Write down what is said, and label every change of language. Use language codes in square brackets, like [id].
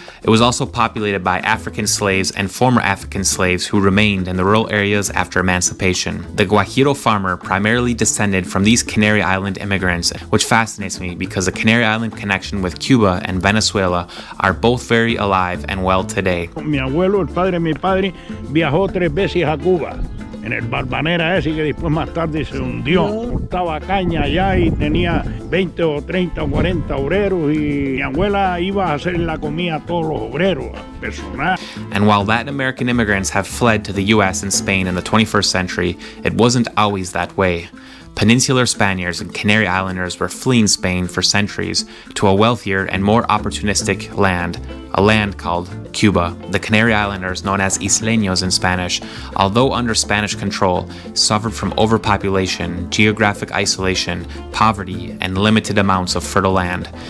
[en] It was also populated by African slaves and former African slaves who remained in the rural areas after emancipation. The Guajiro farmer primarily descended from these Canary Island immigrants, which fascinates me because the Canary Island connection with Cuba and Venezuela are both very alive and well today. [es] Mi abuelo, el padre de mi padre, viajó 3 veces a Cuba. En el Barbanera ese que después más tarde se hundió. Cortaba caña allá y tenía 20 o 30 o 40 obreros y mi abuela iba a hacer la comida a todos los obreros, personal. [en] And while Latin American immigrants have fled to the US and Spain in the 21st century, it wasn't always that way. Peninsular Spaniards and Canary Islanders were fleeing Spain for centuries to a wealthier and more opportunistic land, a land called Cuba. The Canary Islanders, known as Isleños in Spanish, although under Spanish control, suffered from overpopulation, geographic isolation, poverty, and limited amounts of fertile land.